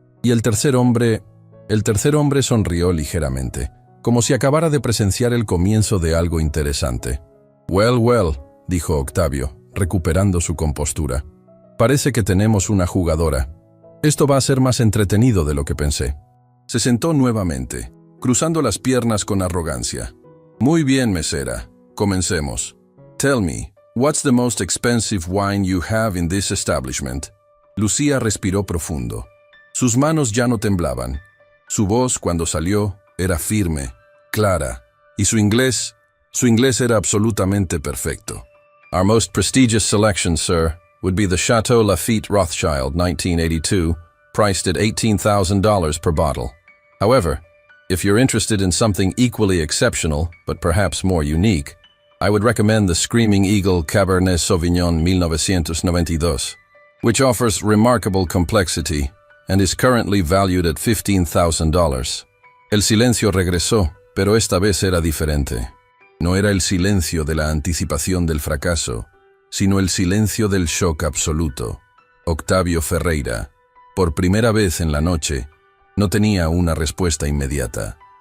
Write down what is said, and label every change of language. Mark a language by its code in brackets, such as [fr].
[es] Y el tercer hombre sonrió ligeramente, como si acabara de presenciar el comienzo de algo interesante. [en] «Well, well», [es] dijo Octavio, recuperando su compostura. «Parece que tenemos una jugadora. Esto va a ser más entretenido de lo que pensé». Se sentó nuevamente, cruzando las piernas con arrogancia. «Muy bien, mesera. Comencemos. [en] Tell me, what's the most expensive wine you have in this establishment?» [es] Lucía respiró profundo. Sus manos ya no temblaban. Su voz, cuando salió, era firme, clara, y su inglés era absolutamente perfecto. [en] «Our most prestigious selection, sir, would be the Chateau Lafite Rothschild 1982, priced at $18,000 per bottle. However, if you're interested in something equally exceptional, but perhaps more unique, I would recommend the Screaming Eagle Cabernet Sauvignon 1992, which offers remarkable complexity and is currently valued at $15,000. [es] El silencio regresó, pero esta vez era diferente. No era el silencio de la anticipación del fracaso, sino el silencio del shock absoluto. Octavio Ferreira, por primera vez en la noche, no tenía una respuesta inmediata.